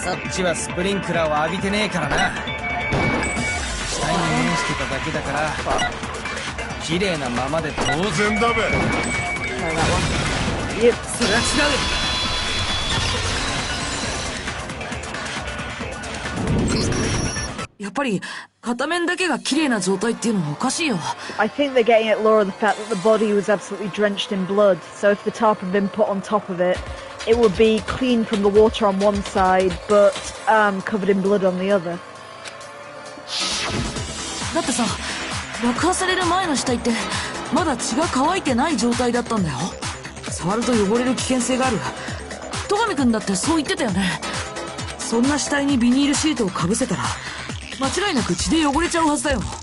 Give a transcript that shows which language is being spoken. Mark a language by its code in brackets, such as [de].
[ja] そっちはスプリンクラーを浴びてねえからな。死体に面してただけだから綺麗なままで当然だべ。それは違う。やっぱり片面だけが綺麗な状態っていうのはおかしいよ。 [en] I think they're getting at Laura the fact that the body was absolutely drenched in blood, so if the tarp had been put on top of it, it would be clean from the water on one side, but covered in blood on the other. [ja] だってさ、爆破される前の死体ってまだ血が乾いてない状態だったんだよ。触ると汚れる危険性がある。戸上くんだってそう言ってたよね。そんな死体にビニールシートをかぶせたら間違いなく血で汚れちゃうはずだよ。